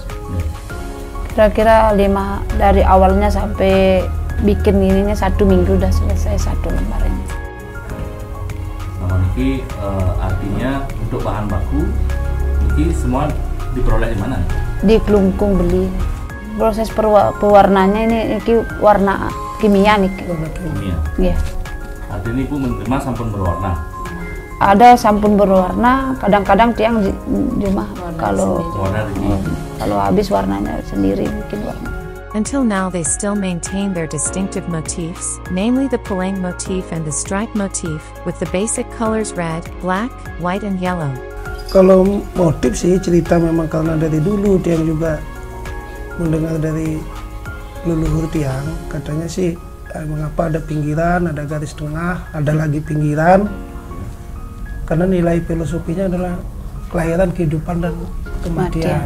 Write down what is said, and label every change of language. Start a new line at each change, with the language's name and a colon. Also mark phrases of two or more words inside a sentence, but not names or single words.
Indonesian: Kira-kira 5 dari awalnya sampai bikin ininya 1 minggu udah selesai 1 lembar ini. Sama niki artinya untuk bahan baku niki semua diperoleh di mana? Di Klungkung beli. Proses pewarnanya ini niki warna kimia niki. Warna kimia. Iya. Artinya Ibu menerima sampun berwarna. Ada sampun berwarna, kadang-kadang Tiang cuma kalau habis warnanya sendiri bikin warna.
English: Until now they still maintain their distinctive motifs, namely the Peleng motif and the stripe motif, with the basic colors red, black, white and yellow.
Indonesian: Kalau motif sih cerita memang karena dari dulu Tiang juga mendengar dari leluhur Tiang, katanya sih mengapa ada pinggiran, ada garis tengah, ada lagi pinggiran. Karena nilai filosofinya adalah kelahiran, kehidupan, dan kematian.